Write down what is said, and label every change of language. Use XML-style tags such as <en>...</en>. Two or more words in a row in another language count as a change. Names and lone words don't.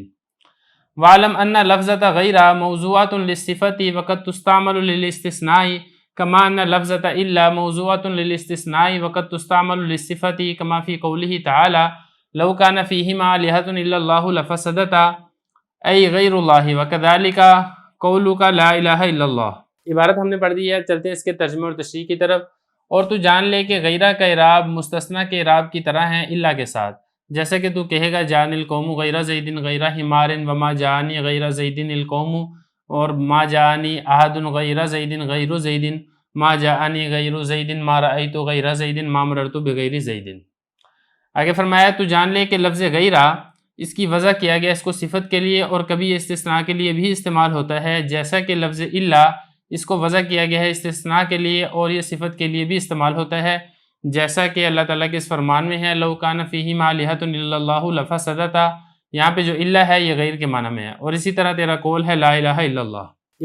<ar>وَاعْلَمْ أَنَّ لَفْظَةَ غَيْرَ مَوْضُوعَةٌ لِلصِّفَةِ وَقَدْ تُسْتَعْمَلُ لِلِاسْتِثْنَاءِ كما أن لفظة إلا موضوعة للاستثناء وقد تستعمل للصفة كما في قوله تعالى لو كان فيهما آلهة إلا الله لفسدتا أي غير الله وكذلك قولك لا إله إلا الله۔</ar> <ur>عبارت ہم نے پڑھ دی ہے، چلتے ہیں اس کے ترجمے اور تشریح کی طرف۔ اور تو جان لے کہ غیرہ کا اعراب مستثنی کے اعراب کی طرح ہے الا کے ساتھ، جیسا کہ تو کہے گا</ur> <ar>جان القوم غیرہ زیدن غیرہ حمار وما جانی غیرہ زیدن القوم،</ar> <ur>اور</ur> <ar>ما جانی احد غیر زیدن غیر زیدن، ما جانی غیر زیدن ما رأیت غیر زیدن ما مررت بغیر زیدن۔</ar> <ur>آگے فرمایا تو جان لے کہ لفظ غیرہ اس کی وضع کیا گیا اس کو صفت کے لیے اور کبھی استثناء کے لیے بھی استعمال ہوتا ہے، جیسا کہ لفظ الا اس کو وضع کیا گیا ہے استثناء کے لیے اور یہ صفت کے لیے بھی استعمال ہوتا ہے، جیسا کہ اللہ تعالیٰ کے اس فرمان میں ہے</ur> <ar>لو کان فیہما آلہۃ الا اللہ لفسدتا،</ar> <ur>یہاں پہ جو اللہ ہے یہ غیر کے معنی میں ہے، اور اسی طرح تیرا قول ہے</ur> <ar>لا الہ الا اللہ۔</ar>